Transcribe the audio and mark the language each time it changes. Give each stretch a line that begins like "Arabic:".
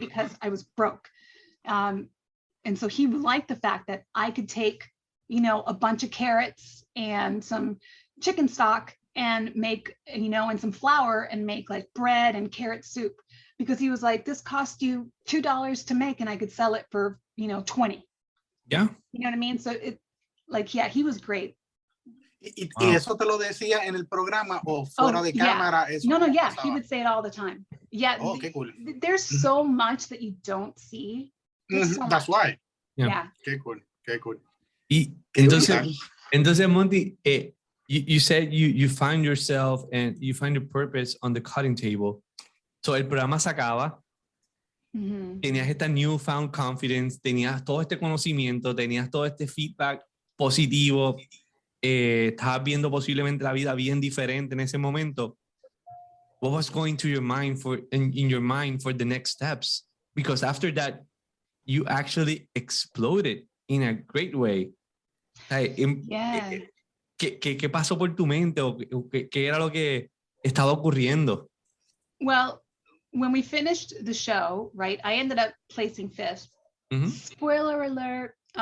English: Because I was broke. And so he liked the fact that I could take, you know, a bunch of carrots and some chicken stock and make, you know, and some flour and make like bread and carrot soup, because he was like, this cost you $2 to make and I could sell it for, you know, 20. Yeah. You know what I mean? So it, like, yeah, he was great.
Spanish: ¿Y eso te lo decía en el programa o fuera de cámara?
English: Yeah.
Spanish: Eso
English: No, yeah,
Spanish: pasaba?
English: he would say it all the time. Yeah.
Spanish: Oh, qué cool.
English: There's so much that you don't see. That's why. Yeah.
Spanish: Qué cool. Y Qué
English: entonces, Monti, you said you find yourself and you find your purpose on the cutting table.
Spanish: So el programa se acaba. Tenías esta
English: newfound confidence,
Spanish: tenías todo este conocimiento, tenías todo este feedback positivo, estabas viendo posiblemente la vida bien diferente en ese momento.
English: What was going to your mind in your mind for the next steps? Because after that, you actually exploded in a great way. Yeah.
Spanish: ¿Qué pasó por tu mente o qué era lo que estaba ocurriendo?
English: Well, when we finished the show, right, I ended up placing fifth. Spoiler alert.